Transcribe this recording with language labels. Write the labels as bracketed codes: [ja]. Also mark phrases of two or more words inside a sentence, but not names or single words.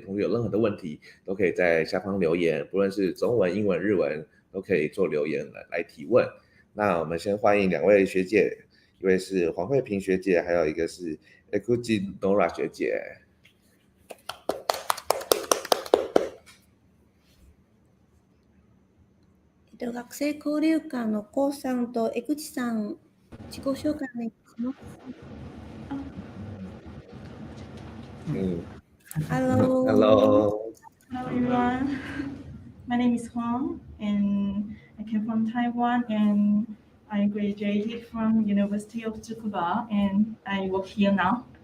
[zh] 同学有任何的问题，都可以在下方留言，不论是中文、英文、日文，都可以做留言来提问。那我们先欢迎2位学姐，一位是黄慧萍学姐，还有一个是 Ekuji Nora 学姐。 [ja] 学生交流館のコウさんと江口さん、自己紹介お願いします。 [en] Hello. Hello everyone. My name is Huang, and I came from Taiwan, and I graduated from University of Tsukuba, and I work here now.